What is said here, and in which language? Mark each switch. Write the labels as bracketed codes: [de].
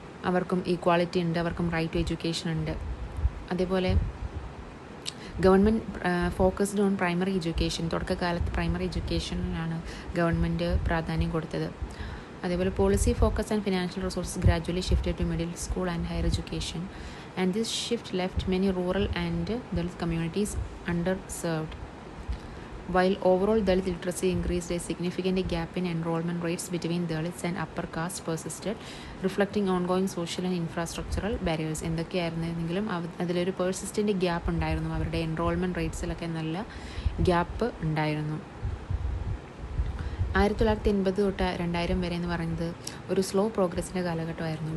[ml] അവർക്കും ഈക്വാളിറ്റി ഉണ്ട്, അവർക്കും റൈറ്റ് ടു എഡ്യൂക്കേഷൻ ഉണ്ട്. അതേപോലെ [en] government focused on primary education, [ml] തുടക്കകാലത്ത് primary എഡ്യൂക്കേഷനിലാണ് government പ്രാധാന്യം കൊടുത്തത്. [en] അതേപോലെ policy focus and financial resources gradually shifted to middle school and higher education, and this shift left many rural and Dalit communities underserved. While overall Dalit literacy increased, a significant gap in enrollment rates between Dalits and upper caste persisted, reflecting ongoing social and infrastructural barriers. [ml] എന്തൊക്കെയായിരുന്നെങ്കിലും അതിലൊരു persistent gap ഉണ്ടായിരുന്നു. അവരുടെ enrolment റേറ്റ്സിലൊക്കെ നല്ല gap ഉണ്ടായിരുന്നു. 1980 തൊട്ട് 2000 വരെ എന്ന് പറയുന്നത് ഒരു സ്ലോ പ്രോഗ്രസിൻ്റെ കാലഘട്ടമായിരുന്നു.